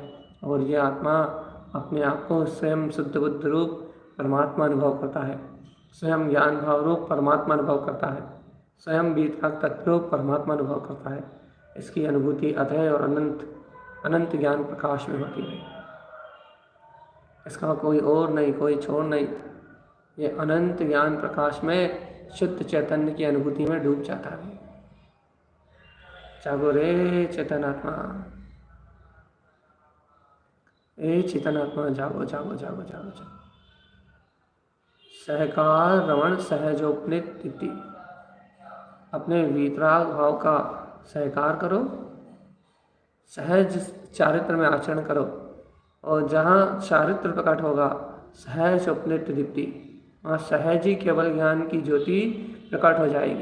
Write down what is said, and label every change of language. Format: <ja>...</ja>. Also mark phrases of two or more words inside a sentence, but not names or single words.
<hi>और ये आत्मा अपने आप को स्वयं शुद्ध बुद्ध रूप परमात्मा अनुभव करता है, स्वयं ज्ञान भाव रूप परमात्मा अनुभव करता है, स्वयं वीतराग तत्व रूप परमात्मा अनुभव करता है। इसकी अनुभूति अधेय और अनंत ज्ञान प्रकाश में होती है। इसका कोई और नहीं, कोई छोर नहीं। ये अनंत ज्ञान प्रकाश में शुद्ध चैतन्य की अनुभूति में डूब जाता है। जागो रे चेतनात्मा, ए चेतनात्मा, जागो जागो जागो जागो जागो। सहकार रमण सहजोपनित दीप्ति, अपने वीतराग भाव का सहकार करो, सहज चारित्र में आचरण करो, और जहाँ चारित्र प्रकट होगा सहज उपनित दीप्ति, वहाँ सहज ही केवल ज्ञान की ज्योति प्रकट हो जाएगी।</hi>